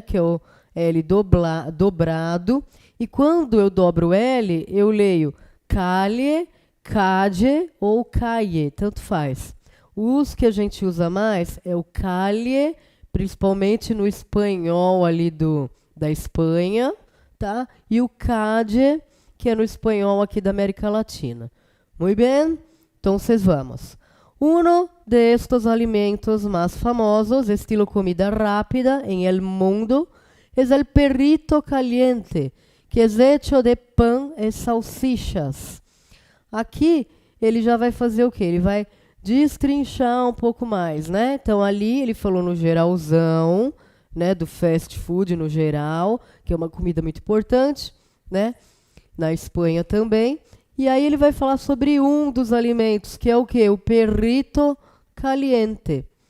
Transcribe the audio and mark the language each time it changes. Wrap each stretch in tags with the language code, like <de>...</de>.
<pt>Que é o L dobrado. E quando eu dobro o L, eu leio calle, calle ou calle, tanto faz. Os que a gente usa mais é o calle, principalmente no espanhol ali da Espanha, tá? E o calle, que é no espanhol aqui da América Latina. Muito bem? Então, vamos.</pt> <es>Uno de estos alimentos más famosos, estilo comida rápida en el mundo, es el perrito caliente, que es hecho de pan</es> <pt>e salsichas. Aqui, ele já vai fazer o quê? Ele vai destrinchar um pouco mais, né? Então, ali ele falou no geralzão, né, do fast food no geral, que é uma comida muito importante, né? Na Espanha também. E aí ele vai falar sobre um dos alimentos, que é o quê? O perrito caliente.</pt>